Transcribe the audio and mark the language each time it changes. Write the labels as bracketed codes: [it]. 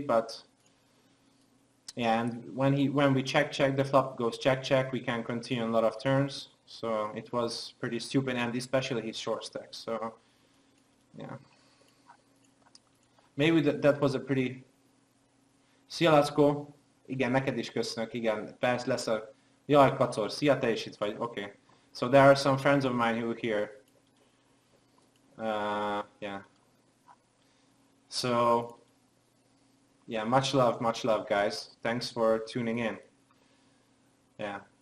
[en] But yeah, and when we check the flop goes check, we can continue a lot of turns. So it was pretty stupid, and especially his short stack. So yeah, maybe that was a pretty. [hu] Szia, Lackó! Igen, neked is köszönök, igen, persze lesz a... Jaj, Kacor, szia, te is itt vagy, okay. [en] So there are some friends of mine who are here. Yeah. So, yeah, much love, guys. Thanks for tuning in. Yeah.